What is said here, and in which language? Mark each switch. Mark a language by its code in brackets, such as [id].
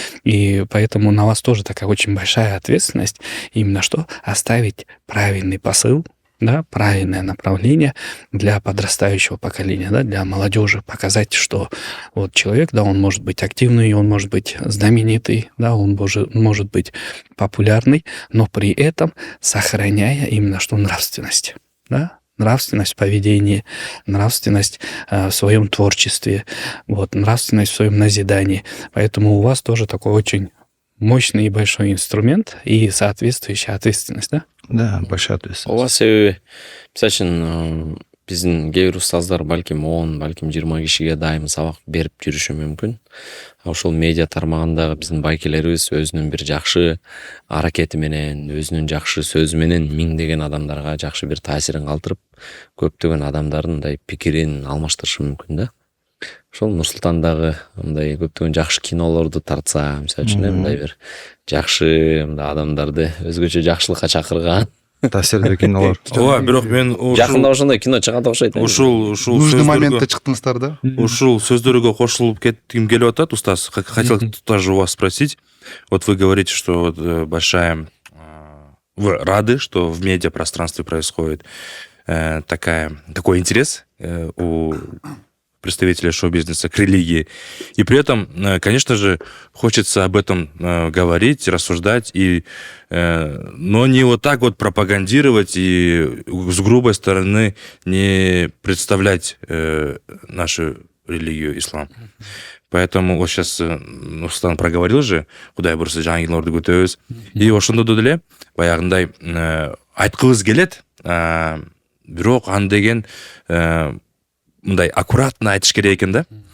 [ru] И поэтому на вас тоже такая очень большая ответственность именно что оставить правильный посыл, да, правильное направление для подрастающего поколения, да, для молодежи, показать, что вот человек, да, он может быть активный, он может быть знаменитый, да, он может быть популярный, но при этом сохраняя именно что нравственность, да, нравственность в поведении, нравственность в своем творчестве, вот, нравственность в своем назидании. Поэтому у вас тоже такой очень мощный и большой инструмент и соответствующая ответственность, да? Да, большая ответственность. [ky] ооба, себеби мисалы үчүн биздин кээ бир устаздар балким 10, балким 20 кишиге дайым сабак берип жүрүшү мүмкүн. Ошол медиа тармагындагы биздин байкелерибиз өзүнүн бир жакшы аракети менен, өзүнүн жакшы сөзү менен миңдеген адамдарга жакшы бир таасирин калтырып, көптөгөн адамдардын мындай пикирин алмаштырышы мүмкүн да. Ошол Нурсултан дагы мындай көптөгөн жакшы кинолорду тартса, мисалы үчүн мындай бир жакшы мындай адамдарды өзгөчө жакшылыкка чакырган таасирдүү кинолор. ооба, бирок мен жакында ошондой кино чыгат окшойт. ушул Нужный моментте чыктыңыздар да. ушул сөздөргө кошулуп кетким келип атат, устаз. [ru] Хотел тоже у вас спросить. Вот вы говорите, что вот большая... Вы рады, что в медиапространстве происходит такой интерес у представителей шоу-бизнеса к религии. И при этом, конечно же, хочется об этом говорить, рассуждать, но не вот так вот пропагандировать и с грубой стороны не представлять нашу религию ислам. Поэтому вот сейчас Нурсултан проговорил же, [ky] Кудай бурса жаңы кинолорду көтөбүз. И ошондо деле баягындай айткыбыз келет, бирок аны деген мындай аккуратно айтыш керек экен да.